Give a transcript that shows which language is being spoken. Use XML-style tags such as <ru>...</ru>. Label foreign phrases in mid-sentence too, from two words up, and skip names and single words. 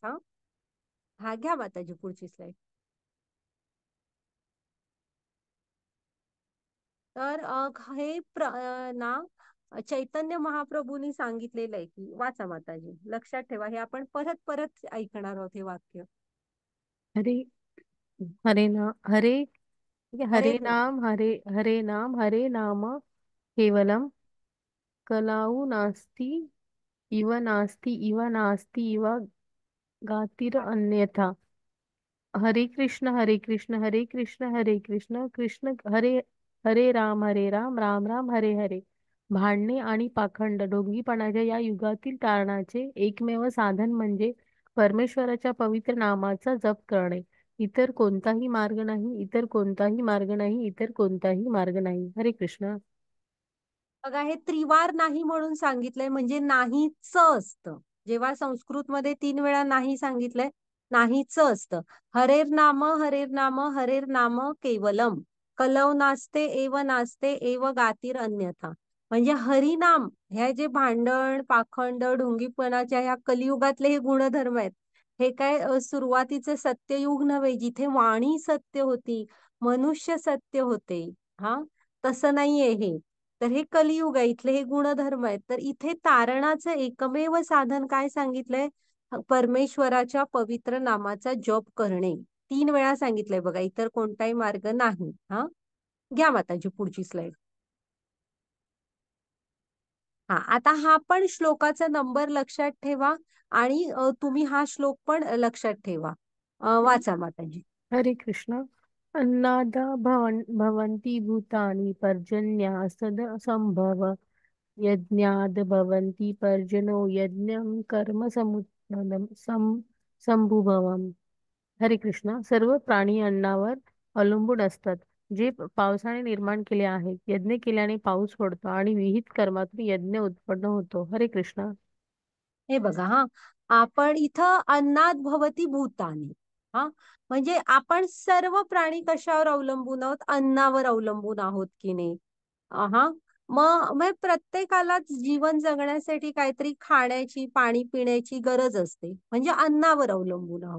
<mr>हा हा, घ्या माताजी पुढची स्लाइड. तर हे ना चैतन्य महाप्रभूंनी सांगितलेलं आहे की, वाचा माताजी, लक्षात ठेवा, हे आपण परत परत ऐकणार आहोत हे वाक्य.</mr> <sa>हरे हरे ना हरे हरे हरे नाम हरे हरे नाम हरे नाम केवलम कलाऊ नास्ति इव नास्ति इव गातिर अन्यथा. हरे कृष्ण हरे कृष्ण हरे कृष्ण हरे कृष्ण कृष्ण हरे हरे राम राम राम हरे हरे.</sa> <mr>भांडणे आणि पाखंड ढोंगीपणाच्या या युगातील तारणाचे एकमेव साधन म्हणजे परमेश्वराच्या पवित्र नामाचा जप करणे. इतर कोणताही मार्ग नाही, इतर कोणताही मार्ग नाही, इतर कोणताही मार्ग नाही.</mr> <sa>हरे कृष्ण.</sa> <mr>बघा हे त्रिवार नाही म्हणून सांगितलंय, म्हणजे नाहीच असतं. जेव्हा संस्कृत मध्ये 3 वेळा नाही सांगितलंय, नाहीच असतं.</mr> <sa>हरेर नाम हरेर नाम केवलम, कलव नास्ते एव नास्ते एव गातीर अन्यथा.</sa> <mr>म्हणजे हरिनाम, ह्या जे भांडण पाखंड ढोंगीपणाच्या ह्या कलियुगातले हे गुणधर्म आहेत, हे काय सुरुवातीचे सत्ययुग नव्हे, जिथे वाणी सत्य होती, मनुष्य सत्य होते. हा, तसं नाहीये हे. तर हे कलियुग आहे, इथले हे गुणधर्म आहेत. तर इथे तारणाचं एकमेव साधन काय सांगितलंय? परमेश्वराच्या पवित्र नामाचा जप करणे. 3 वेळा सांगितलंय बघा, इतर कोणताही मार्ग नाही. हा, घ्या माताजी पुढची स्लाइड. हा, आता हा पण श्लोकाचा नंबर लक्षात ठेवा आणि तुम्ही हा श्लोक पण लक्षात ठेवा. वाचा माताजी.</mr> <sa>हरे कृष्ण. अन्नादा भवन्ति भूतानि पर्जन्या सद संभव यज्ञाद भवन्ति पर्जनो यज्ञं कर्म संभुभवम्. हरे कृष्ण.</sa> <mr>सर्व प्राणी अन्नावर अवलंबून असतात, जे पावसाने निर्माण केले आहेत. यज्ञ केल्याने पाऊस पडतो आणि विहित कर्मातून यज्ञ उत्पन्न होतो.</mr> <sa>हरे कृष्ण.</sa> <mr>हे बघा, हा आपण इथं</mr> <sa>अन्नात भवती भूतानी.</sa> <mr>हा, म्हणजे आपण सर्व प्राणी कशावर अवलंबून आहोत? अन्नावर अवलंबून आहोत की नाही? हा, मग प्रत्येकालाच जीवन जगण्यासाठी काहीतरी खाण्याची पाणी पिण्याची गरज असते, म्हणजे अन्नावर अवलंबून आहोत.</mr>